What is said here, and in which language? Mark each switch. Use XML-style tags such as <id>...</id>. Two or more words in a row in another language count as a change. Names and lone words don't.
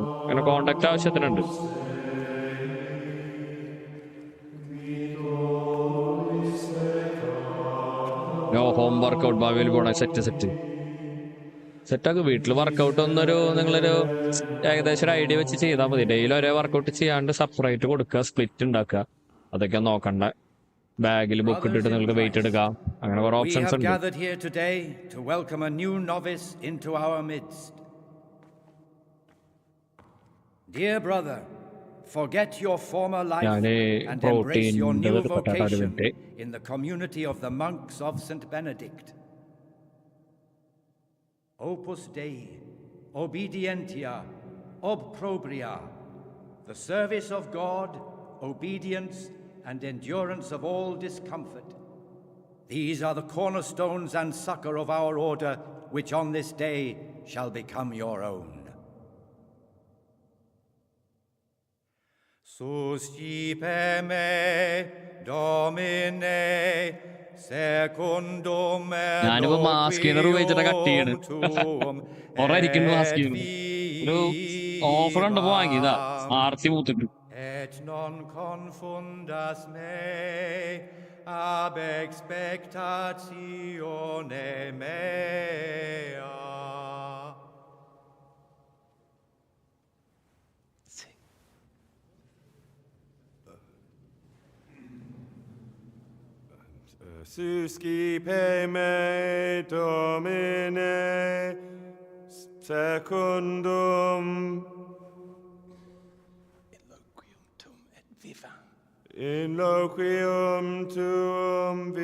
<ml>അങ്ങനെ കോണ്ടാക്ട് ആവശ്യത്തിനുണ്ട്.</ml> <en>home workout</en> <ml>ഭാവിയിൽ പോണ സെറ്റാക്ക്. വീട്ടിൽ വർക്കൗട്ട് നിങ്ങളൊരു ഏകദേശം ഒരു ഐഡിയ വെച്ച് ചെയ്താൽ മതി. ഡെയിലി ഒരേ വർക്കൗട്ട് ചെയ്യാണ്ട് സെപ്പറേറ്റ് കൊടുക്കുക, സ്പ്ലിറ്റ് ഉണ്ടാക്കുക. അതൊക്കെ നോക്കണ്ട. ബാഗിൽ ബുക്ക് ഇട്ടിട്ട് നിങ്ങൾക്ക് വെയിറ്റ് എടുക്കാം. അങ്ങനെ കുറെ ഓപ്ഷൻസ് ഉണ്ട്.</ml> <en>Dear brother, forget your former life and embrace your new vocation in the community of the monks of St. Benedict.</en> <la>Opus Dei, obedientia, ob probria,</la> <en>the service of God, obedience, and endurance of all discomfort. These are the cornerstones and succor of our order, which on this day shall become your own.</en> <la>Suscipe me, Domine, secundum</la> <ml>ഞാനിപ്പോ മാസ്കിനർ ഉപയോഗിച്ചിട്ട് കട്ട് ചെയ്യണ്. ഒരായിരിക്കുന്നു മാസ്കിന്. ഒരു ഓഫർ കണ്ടപ്പോ വാങ്ങിയതാ, ആർത്തി മൂത്തിട്ട്.</ml> <la>Et non confundas me ab expectatione mea. Suscipe me, Domine, secundum in loquium tuum</la>